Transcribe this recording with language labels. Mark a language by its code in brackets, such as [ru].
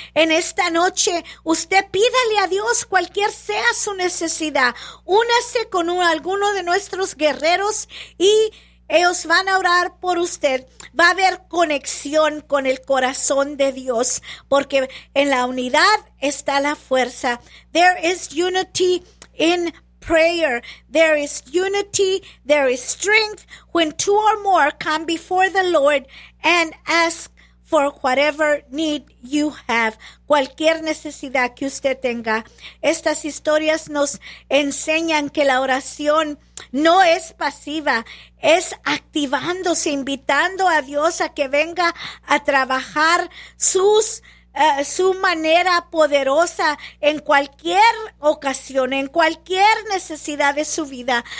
[es] En esta noche, usted pídale a Dios cualquier sea su necesidad. Únase con alguno de nuestros guerreros y Ellos van a orar por usted. Va a haber conexión con el corazón de Dios, porque en la unidad está la fuerza. [en] There is unity in prayer. There is unity, there is strength when two or more come before the Lord and ask for whatever need you have. [es] Cualquier necesidad que usted tenga. Estas historias nos enseñan que la oración no es pasiva, es activándose, invitando a Dios a que venga a trabajar su manera poderosa en cualquier ocasión, en cualquier necesidad de su vida.